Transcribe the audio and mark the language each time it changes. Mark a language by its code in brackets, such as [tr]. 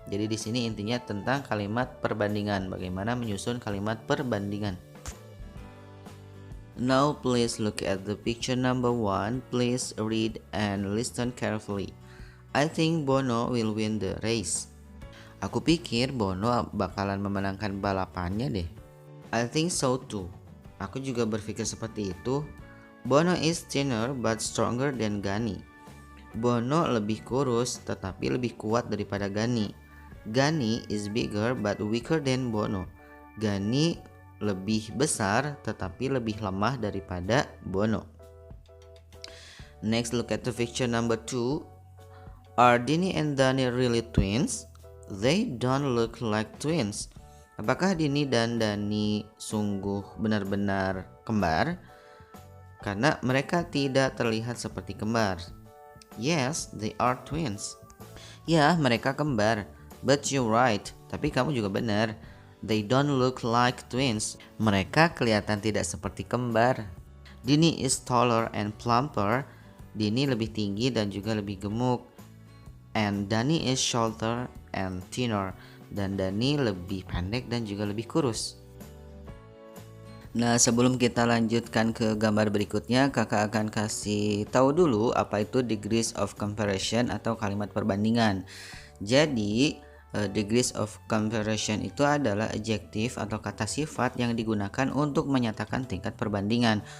[id] Jadi di sini intinya tentang kalimat perbandingan, bagaimana menyusun kalimat perbandingan. [en] Now please look at the picture number 1. Please read and listen carefully. I think Bono will win the race. [id] Aku pikir Bono bakalan memenangkan balapannya deh. [en] I think so too. [id] Aku juga berpikir seperti itu. [en] Bono is thinner but stronger than Gani. [id] Bono lebih kurus tetapi lebih kuat daripada Gani. [en] Gani is bigger but weaker than Bono. [id] Gani lebih besar tetapi lebih lemah daripada Bono. [en] Next, look at the picture number 2. Are Dini and Dani really twins? They don't look like twins. [id] Apakah Dini dan Dani sungguh benar-benar kembar? Karena mereka tidak terlihat seperti kembar. [en] Yes, they are twins. [id] Ya, mereka kembar. [en] But you're right. [id] Tapi kamu juga benar. [en] They don't look like twins. [id] Mereka kelihatan tidak seperti kembar. [en] Dini is taller and plumper. [id] Dini lebih tinggi dan juga lebih gemuk. [en] And Dani is shorter and thinner. [id] Dan Dani lebih pendek dan juga lebih kurus. Nah, sebelum kita lanjutkan ke gambar berikutnya, kakak akan kasih tahu dulu apa itu degrees of comparison atau kalimat perbandingan. Jadi, degrees of comparison itu adalah adjektif atau kata sifat yang digunakan untuk menyatakan tingkat perbandingan.